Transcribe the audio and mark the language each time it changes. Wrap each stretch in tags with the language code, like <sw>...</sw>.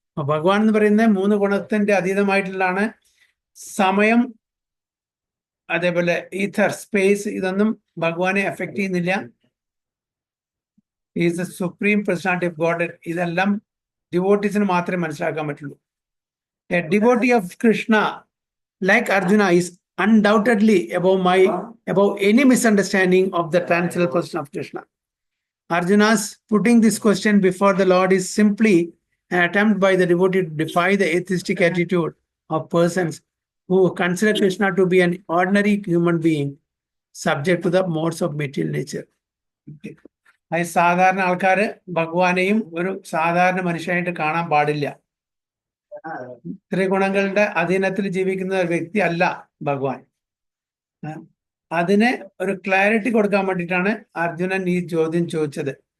<ml>ഭഗവാൻ എന്ന് പറയുന്നത് 3 ഗുണത്തിന്റെ അതീതമായിട്ടുള്ളതാണ്. സമയം, അതേപോലെ ഈഥർ, സ്പേസ്, ഇതൊന്നും ഭഗവാനെ എഫക്ട് ചെയ്യുന്നില്ല.</ml> <en>Is the supreme personality of God.</en> <ml>ഇതെല്ലാം ഡിവോട്ടീസിന് മാത്രമേ മനസ്സിലാക്കാൻ പറ്റുള്ളൂ.</ml> <en>A devotee of Krishna like Arjuna is undoubtedly above any misunderstanding of the transcendental person of Krishna. Arjuna's putting this question before the Lord is simply an attempt by the devotee to defy the atheistic attitude of persons who consider Krishna to be an ordinary human being subject to the modes of material nature.</en> <ml>അത് സാധാരണ ആൾക്കാര് ഭഗവാനെയും ഒരു സാധാരണ മനുഷ്യനായിട്ട് കാണാൻ പാടില്ല. ത്രിഗുണങ്ങളുടെ അധീനത്തിൽ ജീവിക്കുന്ന ഒരു വ്യക്തി അല്ല ഭഗവാൻ. അതിന് ഒരു ക്ലാരിറ്റി കൊടുക്കാൻ വേണ്ടിയിട്ടാണ് അർജുനൻ ഈ ചോദ്യം ചോദിച്ചത്.</ml>